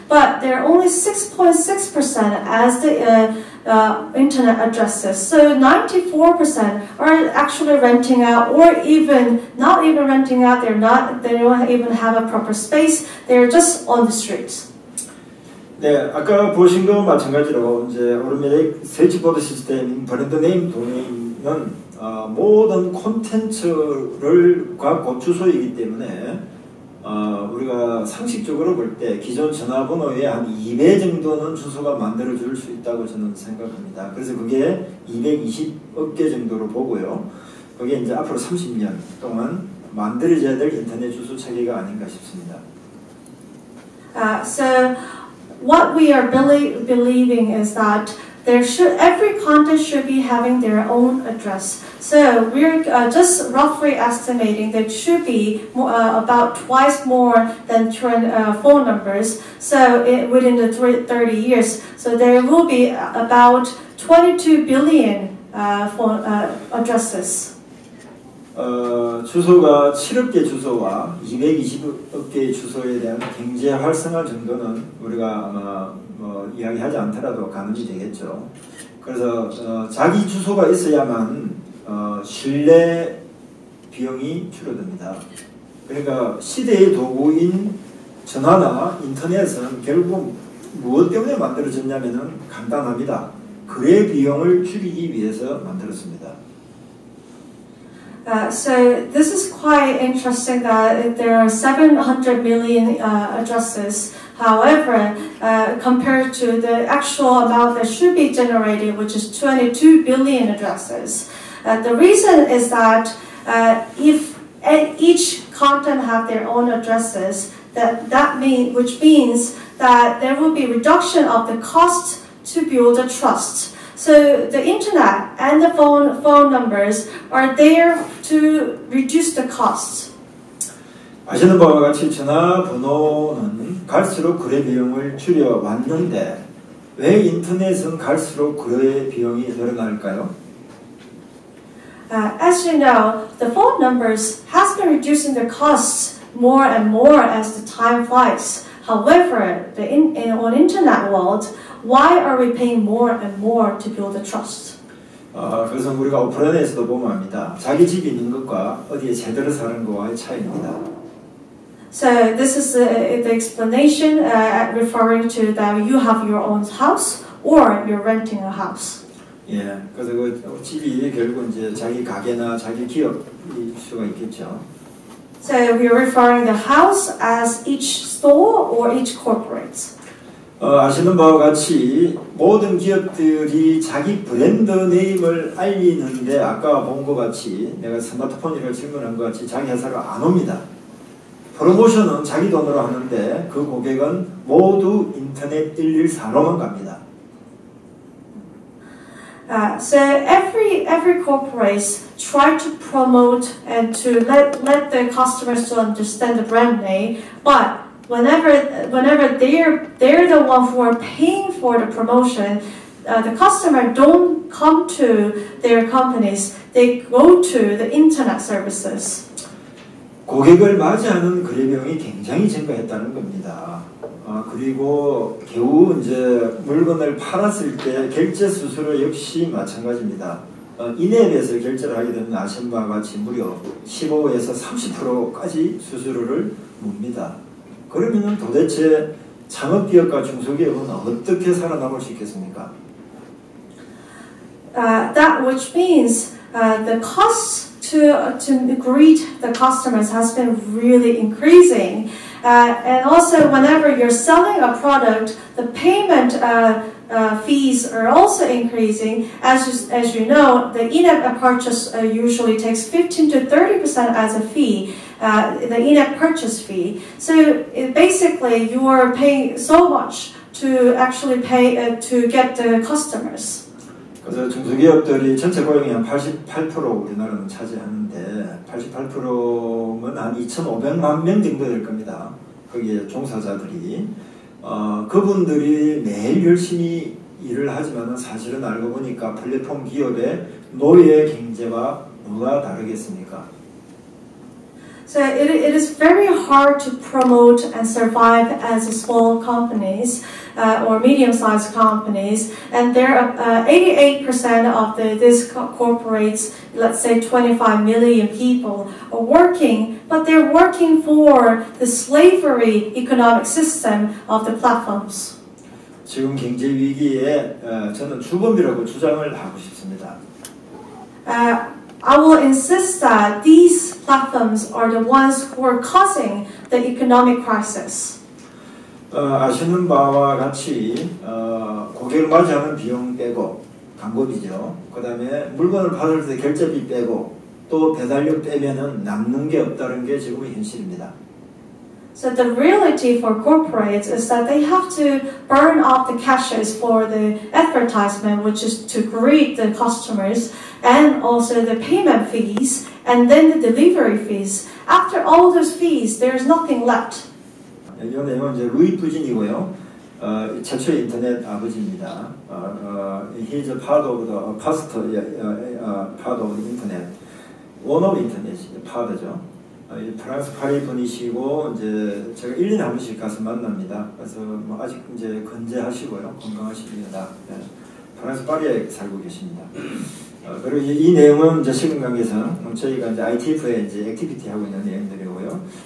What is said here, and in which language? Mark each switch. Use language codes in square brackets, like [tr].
[en] But there are only 6.6% as the internet addresses. So 94% are actually renting out, or even not even renting out. They don't even have a proper space. They're just on the streets. [ko] 네, 아까 보신 거 마찬가지로 이제 오토매틱 스위치보드 시스템 브랜드 네임 도메인은 모든 콘텐츠를 갖고 주소이기 때문에 우리가 상식적으로 볼 때 기존 전화번호의 한 2배 정도는 주소가 만들어줄 수 있다고 저는 생각합니다. 그래서 그게 220억 개 정도로 보고요. 그게 이제 앞으로 30년 동안 만들어져야 될 인터넷 주소 체계가 아닌가 싶습니다. [en] So what we are believing is that every content should be having their own address. So we're just roughly estimating that it should be about twice more than phone numbers. So within the 30 years, so there will be about 22 billion phone addresses. [ko] 주소가 7억 개 주소와 220억 개의 주소에 대한 경제 활성화 정도는 우리가 아마 이야기하지 않더라도 가늠이 되겠죠. 그래서 자기 주소가 있어야만 신뢰 비용이 줄어듭니다. 그러니까 시대의 도구인 전화나 인터넷은 결국 무엇 때문에 만들어졌냐면은 간단합니다. 거래 비용을 줄이기 위해서 만들었습니다. [en] So this is quite interesting that there are 700 million addresses. However, compared to the actual amount that should be generated, which is 22 billion addresses, the reason is that if each content have their own addresses, which means that there will be reduction of the cost to build a trust. So the internet and the phone numbers are there to reduce the cost. [ko] 아시는 바와 같이 전화번호는 갈수록 거래 비용을 줄여 왔는데 왜 인터넷은 갈수록 거래 비용이 늘어날까요? [en] As you know, the phone numbers has been reducing their costs more and more as the time flies. However, on internet world, why are we paying more and more to build a trust? [ko] 그래서 우리가 오프라인에서도 보면 합니다. 자기 집이 있는 것과 어디에 제대로 사는 것과의 차이입니다. [en] So this is the explanation referring to that you have your own house or you're renting a house. [ko] 예, 그래서 그 집이 결국 이제 자기 가게나 자기 기업일 수가 있겠죠. [en] So we are referring the house as each store or each corporate. [ko] 아시는 바와 같이 모든 기업들이 자기 브랜드 네임을 알리는데 아까 본 것 같이 내가 스마트폰이라고 질문한 것 같이 자기 회사로 안 옵니다. 프로모션은 자기 돈으로 하는데 그 고객은 모두 인터넷 114로만 갑니다. [en] So every corporation try to promote and to let the customers to understand the brand name, but whenever they're the one who are paying for the promotion, the customer don't come to their companies, they go to the internet services. [ko] 고객을 맞이하는 거래 비용이 굉장히 증가했다는 겁니다. 그리고 겨우 이제 물건을 팔았을 때 결제 수수료 역시 마찬가지입니다. 인앱에서 결제를 하게 되면 아시는 바와 같이 무려 15에서 30%까지 수수료를 묻니다. 그러면 도대체 창업기업과 중소기업은 어떻게 살아남을 수 있겠습니까? [en] That which means the cost to greet the customers has been really increasing. And also, whenever you're selling a product, the payment fees are also increasing. As you know, the in-app purchase usually takes 15 to 30% as a fee, the in-app purchase fee. So basically, you are paying so much to actually pay to get the customers. [ko] 그래서 중소기업들이 전체 고용의 한 88% 우리나라는 차지하는데 88%면 한 2,500만 명 정도 될 겁니다. 거기에 종사자들이 그분들이 매일 열심히 일을 하지만 사실은 알고 보니까 플랫폼 기업의 노예 경제와 뭐가 다르겠습니까? [en] So it is very hard to promote and survive as a small companies or medium-sized companies, and there are 88% of these corporates, let's say 25 million people, are working, but they're working for the slavery economic system of the platforms. [ko] 지금 경제 위기에 저는 주범이라고 주장을 하고 싶습니다. [en] I will insist that these platforms are the ones who are causing the economic crisis. [ko] 아시는 바와 같이 고객을 맞이하는 비용 빼고 광고비죠. 그 다음에 물건을 받을 때 결제비 빼고 또 배달료 빼면은 남는 게 없다는 게 지금의 현실입니다. [en] So the reality for corporates is that they have to burn off the cashes for the advertisement, which is to greet the customers, and also the payment fees, and then the delivery fees. After all those fees, there is nothing left. [ko] 이 내용은 이제 루이 푸진이고요. 최초의 인터넷 아버지입니다. [en] He's a part of the first part of the internet. One of internet, 파더죠. [ko] 프랑스 파리 분이시고 이제 제가 1년에 한 번씩 가서 만납니다. 그래서 뭐 아직 이제 건재하시고요, 건강하십니다. 네. 프랑스 파리에 살고 계십니다. 그리고 이 내용은 이제 시간 관계상 저희가 이제 ITF에 이제 액티비티 하고 있는 내용들이고요.